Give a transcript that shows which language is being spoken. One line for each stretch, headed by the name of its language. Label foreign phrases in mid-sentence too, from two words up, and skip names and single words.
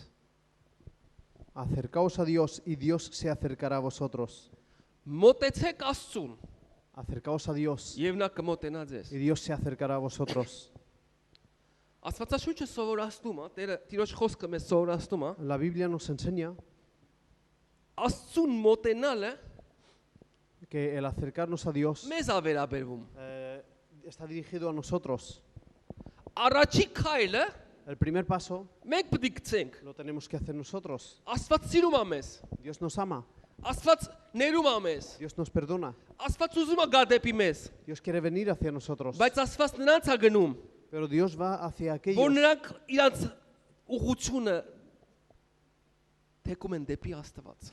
Spanish: Acercaos a Dios y Dios se acercará a vosotros.
Armenian: Մոտեցեք Աստծուն
Spanish: Acercaos a Dios
Armenian: եւ նա կմոտենա ձեզ։
Spanish: y Dios se acercará a vosotros.
Armenian: Աստվածաշունչը սովորացնում է, Տերը Տիրոջ խոսքը մեզ սովորացնում է,
Spanish: La Biblia nos enseña
Armenian: Աստծուն մոտենալը
Spanish: que el acercarnos a Dios
Armenian: մեզ է վերաբերվում։
Spanish: está dirigido a nosotros.
Armenian: Առաջի քայլը
Spanish: El primer paso
Armenian: մենք պետք է գցենք։
Spanish: lo tenemos que hacer nosotros.
Armenian: Աստված սիրում է մեզ։
Spanish: Dios nos ama,
Armenian: Աստված ներում է մեզ։
Spanish: Dios nos perdona,
Armenian: Աստված ուզում է գա դեպի մեզ,
Spanish: Dios quiere venir hacia nosotros.
Armenian: բայց Աստված նրանց է գնում,
Spanish: Pero Dios va hacia
Armenian: որ
Spanish: aquellos
Armenian: նրանք իրանց ուղղությունը թեկում են դեպի Աստված։